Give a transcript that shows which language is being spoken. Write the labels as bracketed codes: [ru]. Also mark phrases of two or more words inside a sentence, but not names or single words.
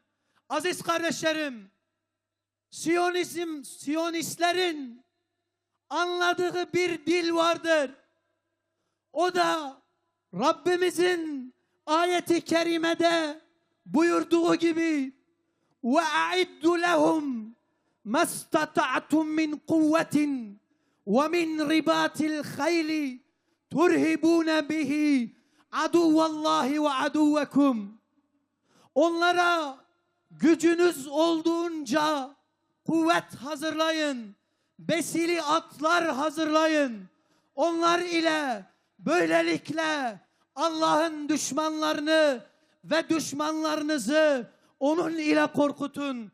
[tr] Aziz kardeşlerim, Siyonistlerin anladığı bir dil vardır. O da Rabbimizin ayeti kerimede buyurduğu gibi [ar] وَاَعِدُّ لَهُمْ مَا اسْتَطَعْتُمْ مِنْ قُوَّةٍ وَمِنْ رِبَاطِ الْخَيْلِ تُرْهِبُونَ بِهِ عَدُوَّ اللّٰهِ وَعَدُوَّكُمْ. [tr] Onlara gücünüz olduğunca kuvvet hazırlayın, besili atlar hazırlayın. Onlar ile böylelikle Allah'ın düşmanlarını ve düşmanlarınızı onun ile korkutun.